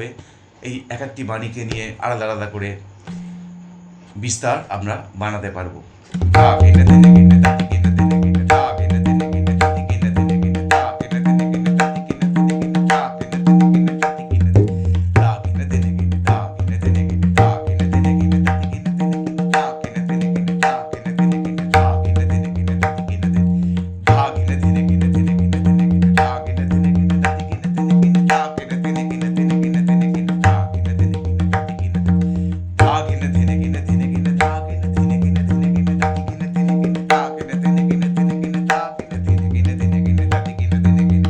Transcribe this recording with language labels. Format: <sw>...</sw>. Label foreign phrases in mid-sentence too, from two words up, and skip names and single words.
<bn>এই এক একটি বাণীকে নিয়ে আলাদা আলাদা করে বিস্তার আমরা বানাতে পারবো। ধা কেনে তেনে কেনে, ধাতি কেনে, তেনে কেনে, ধা কেনে, তেনে কেনে, ধাতি কেনে, তেনে কেনে, ধা কেনে, তেনে কেনে, ধাতি কেনে, তেনে কেনে, ধা কেনে, তেনে কেনে, ধাতি কেনে, ধা কেনে, তেনে কেনে, ধা কেনে, তেনে কেনে, ধা কেনে, তেনে কেনে, ধাতি কেনে, তেনে কেনে, ধা কেনে, তেনে কেনে, ধা কেনে, তেনে কেনে, ধা কেনে, তেনে কেনে, ধাতি কেনে, ধা কেনে, তেনে কেনে, তেনে কেনে, তেনে কেনে, ধা কেনে, তেনে কেনে, ধাতি কেনে, তেনে কেনে, ধা কেনে, তেনে কেনে, তেনে কেনে, তেনে কেনে, ধা কেনে, তেনে কেনে, ধাতি কেনে, ধা কেনে, তেনে কেনে, তেনে কেনে, ধা কেনে, তেনে কেনে, তেনে কেনে, ধাতি কেনে, তেনে কেনে, ধা কেনে, তেনে কেনে, তেনে কেনে, ধা কেনে, তেনে কেনে, তেনে কেনে, ধাতি কেনে, তেনে কেনে।</bn>